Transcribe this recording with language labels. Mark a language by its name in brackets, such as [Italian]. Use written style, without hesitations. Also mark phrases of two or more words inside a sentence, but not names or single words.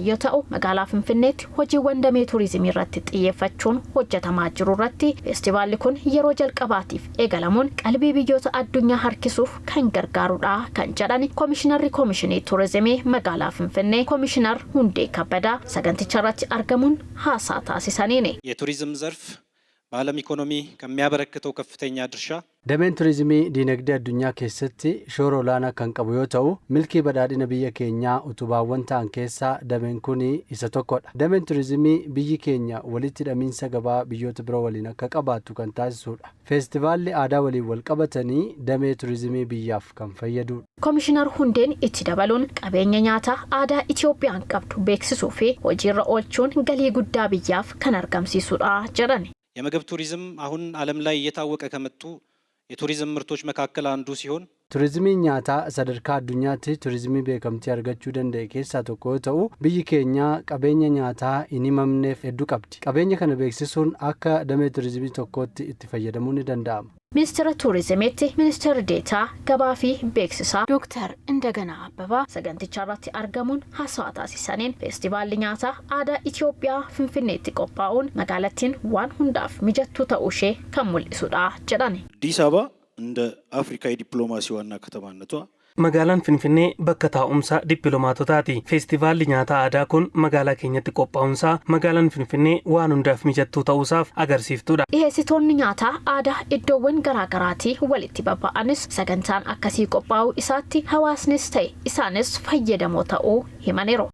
[Oromo] yoo ta'u, magaalaa Finfinneetti hojiiwwan damee turizimii irratti xiyyeeffachuun hojjetamaa jiru irratti festivalli kun yeroo jalqabaatiif eegalamuun qalbii biyyoota addunyaa harkisuuf kan gargaarudha kan jedhan Komishinarri Komishinii Turizimii magaalaa Finfinnee Komishinar Hundee Kabbadaa saganticha irratti argamuun haasaa taasisaniini. [Amharic] የቱሪዝም ዘርፍ በዓለም ኢኮኖሚ ከሚያበረክተው ከፍተኛ ድርሻ [Oromo] dameen turizimii diinagdee addunyaa keessatti shoora olaanaa kan qabu yoo ta'u, milkii badhaadhina biyya keenyaa utubaawwan ta'an keessaa dameen kun isa tokkodha. Dameen turizimii biyyi keenya walitti hidhamiinsa gabaa biyyoota biroo waliin akka qabaattu kan taasisudha. Feestivaalli aadaa waliin wal qabatanii damee turizimii biyyaaf kan fayyadudha. Komishinar Hundeen itti dabaluun qabeenya nyaataa aadaa Itoophiyaan qabdu beeksisuu fi hojiirra oolchuun galii guddaa biyyaaf kan argamsiisudha jedhan. [Amharic] የምግብ ቱሪዝም አሁን ዓለም ላይ እየታወቀ ከመጡ የቱሪዝም ምርቶች መካከል አንዱ ሲሆን [Oromo] turizimiin nyaataa sadarkaa addunyaatti turizimii beekamtii argachuu danda'e keessaa tokko yoo ta'u, biyyi keenya qabeenya nyaataa hin himamneef hedduu qabdi. Qabeenya kana beeksisuun akka damee turizimii tokkootti itti fayyadamuun ni danda'ama. Ministeera Turizimiitti Ministeerri Deetaa Gabaa fi Beeksisaa Dr. Indaganaa Abbabaa saganticha irratti argamuun haasaa taasisaniin feestivaalli nyaataa aadaa Itoophiyaa Finfinneetti qophaa'uun magaalattiin waan hundaaf mijattuu ta'uu ishee kan mul'isudha jedhani. [Amharic] አዲስ አበባ እንደ አፍሪካ የዲፕሎማሲ ዋና ከተማነቷ [Oromo] magaalaan Finfinnee bakka taa'umsa dippiloomaatotaati. Feestivaalli nyaataa aadaa kun magaalaa keenyatti qophaa'uunsaa magaalaan Finfinnee waan hundaaf mijattuu ta'uusaaf agarsiiftudha. Dhiyeessitoonni nyaataa aadaa iddoowwan garaagaraatii walitti babba'anis sagantaan akkasii qophaa'uu isaatti hawaasnis ta'e isaanis fayyadamoo ta'uu himaniiru.